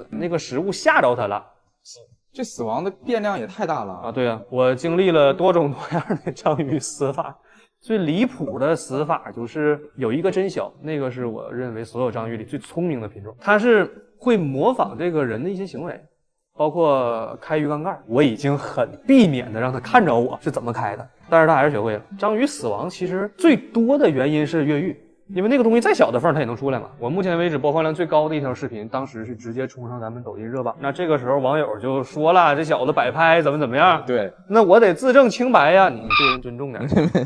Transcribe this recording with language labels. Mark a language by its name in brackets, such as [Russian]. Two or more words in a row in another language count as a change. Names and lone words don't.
[Chinese] 那個食物嚇着它了，死。這死亡的變量也太大了啊！對啊，我經歷了多種多樣的章魚死法， 最離譜的死法就是有一个真小，那个是我認為所有章魚裡最聰明的品種，它是會模仿這個人的一些行為，包括開魚缸蓋，我已經很避免的讓它看着我是怎麼開的，但是它還是學會了。章魚死亡其實最多的原因是越獄。因為那個東西再小的縫它也能出來嘛。我目前為止播放量最高的一條視頻，當時是直接衝上咱們抖音熱榜。那這個時候網友就說了，這小子擺拍怎麼樣？對，那我得自證清白呀，你對人尊重點。